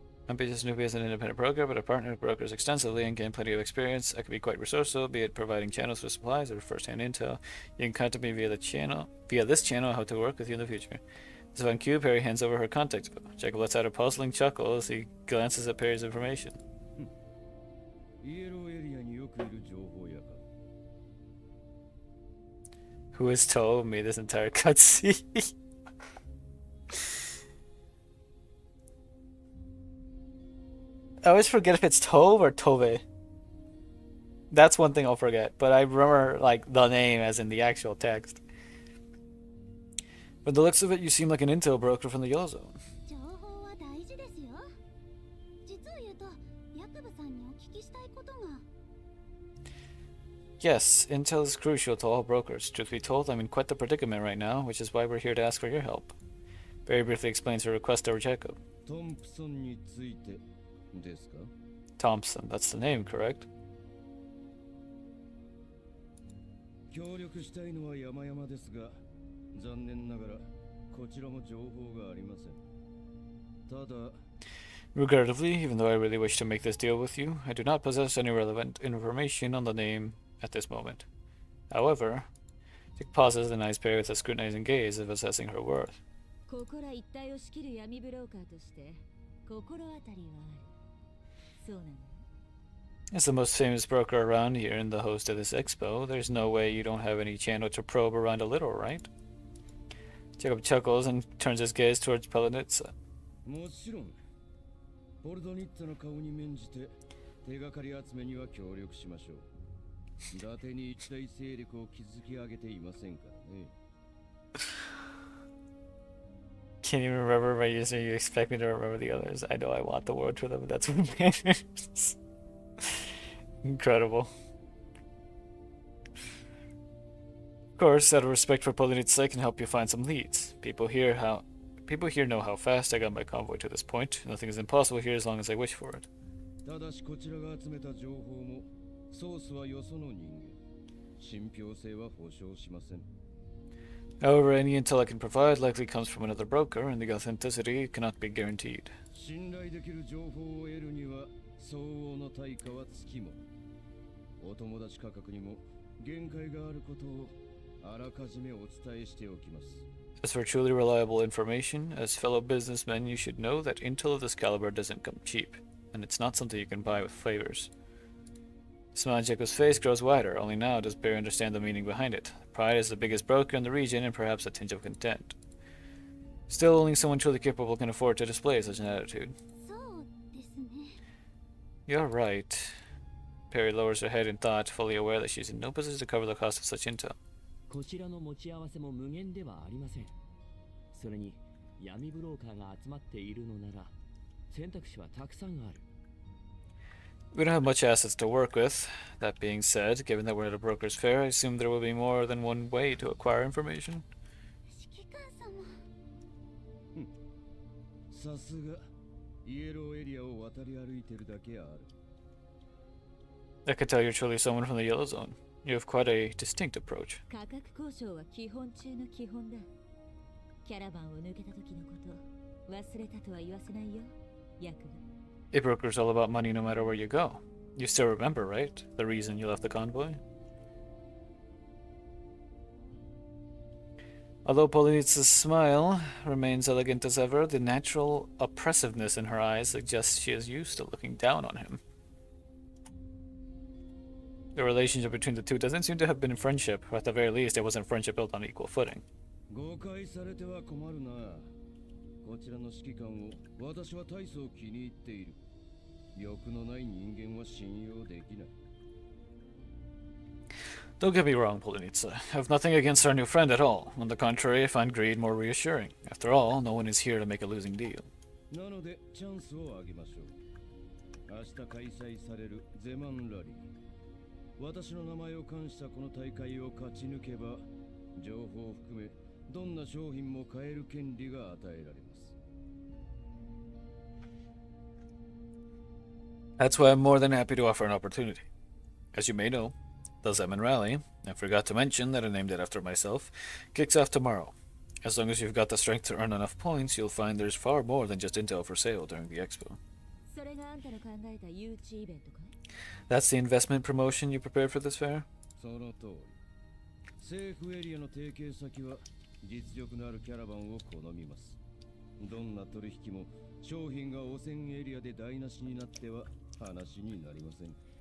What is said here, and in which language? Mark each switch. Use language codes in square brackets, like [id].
[en] I'm just newbie as an independent broker, but I partner with brokers extensively and gain plenty of experience. I can be quite resourceful, be it providing channels for supplies or first-hand intel. You can contact me via this channel. I hope to work with you in the future. So on cue, Perry hands over her contact info. Jacob lets out a puzzling chuckle as he glances at Perry's information. [ja] イエローエリアによくいる情報屋か。 [en] Who has told me this entire cutscene? I always forget if it's Tove or Tove. That's one thing I'll forget, but I remember like the name as in the actual text. From the looks of it, you seem like an intel broker from the Yellow Zone. [ja] 情報は大事ですよ。実を言うと、ヤクブさんにお聞きしたいことが。 [en] Yes, intel is crucial to all brokers. Truth be told, I'm in quite the predicament right now, which is why we're here to ask for your help. Very briefly explains her request to Jacob. [ja] トンプソンについてですか？ [en] Thompson, that's the name, correct? [ja] 協力したいのは山々ですが、残念ながらこちらも情報がありません。ただ、 [en] Regrettably, even though I really wish to make this deal with you, I do not possess any relevant information on the name at this moment. However, Dick pauses and eyes Perry with a scrutinizing gaze of assessing her worth. [ja] ここら一帯を仕切る闇ブローカーとして心当たりはある。そうなの？ [en] As the most famous broker around here and the host of this expo, there's no way you don't have any channel to probe around a little, right? Jacob chuckles and turns his gaze towards Pelanitsa. [ja] もちろん、ポルドニッツァの顔に免じて手がかり集めには協力しましょう。伊達に一大勢力を築き上げていませんからね。 [en] Can't even remember my user. You expect me to remember the others. I know I want the world for them, but that's what matters. Incredible. Of course, out of respect for Polinitsa, I can help you find some leads. People here know how fast I got my convoy to this point. Nothing is impossible here as long as I wish for it. [ja] ただしこちらが集めた情報もソースはよその人間。信憑性は保証しません。 [en] However, any intel I can provide likely comes from another broker, and the authenticity cannot be guaranteed. [ja] 信頼できる情報を得るには相応の対価はつきもの。お友達価格にも限界があることをあらかじめお伝えしておきます。 [en] As for truly reliable information, as fellow businessmen, you should know that intel of this caliber doesn't come cheap, and it's not something you can buy with favors. The smile on Jacob's face grows wider. Only now does Barry understand the meaning behind it. Pride is the biggest broker in the region, and perhaps a tinge of contempt. Still, only someone truly capable can afford to display such an attitude. [ja] そうですね。 [en] You're right. Perry lowers her head in thought, fully aware that she's in no position to cover the cost of such intel. [ja] こちらの持ち合わせも無限ではありません。それに闇ブローカーが集まっているのなら選択肢はたくさんある。 [en] We don't have much assets to work with. That being said, given that we're at a broker's fair, I assume there will be more than one way to acquire information. [ja] 指揮官様。さすがイエローエリアを渡り歩いてるだけある。 [en] I could tell you're truly someone from the Yellow Zone. You have quite a distinct approach. [ja] 価格交渉は基本中の基本だ。キャラバンを抜けた時のこと忘れたとは言わせないよ、ヤクが。 [en] A broker's all about money no matter where you go. You still remember, right? The reason you left the convoy? Although Polynitsa's smile remains elegant as ever, the natural oppressiveness in her eyes suggests she is used to looking down on him. The relationship between the two doesn't seem to have been friendship, or at the very least, it wasn't friendship built on equal footing. [ja] 誤解されては困るな。こちらの指揮官を私は大層気に入っている。欲のない人間は信用できない。 [en] Don't get me wrong, Polynitsa. I have nothing against our new friend at all. On the contrary, I find greed more reassuring. After all, no one is here to make a losing deal. [ja] なのでチャンスをあげましょう。明日開催されるゼマンラリー。私の名前を冠したこの大会を勝ち抜けば、情報を含めどんな商品も買える権利が与えられます。 [en] That's why I'm more than happy to offer an opportunity. As you may know, the Zeman Rally, I forgot to mention that I named it after myself, kicks off tomorrow. As long as you've got the strength to earn enough points, you'll find there's far more than just intel for sale during the expo. [ja] それがあんたの考えた誘致イベントかい？ [en] That's the investment promotion you prepared for this fair? [ja] その通り。政府エリアの提携先は実力のあるキャラバンを好みます。どんな取引も商品が汚染エリアで台無しになっては話になりません。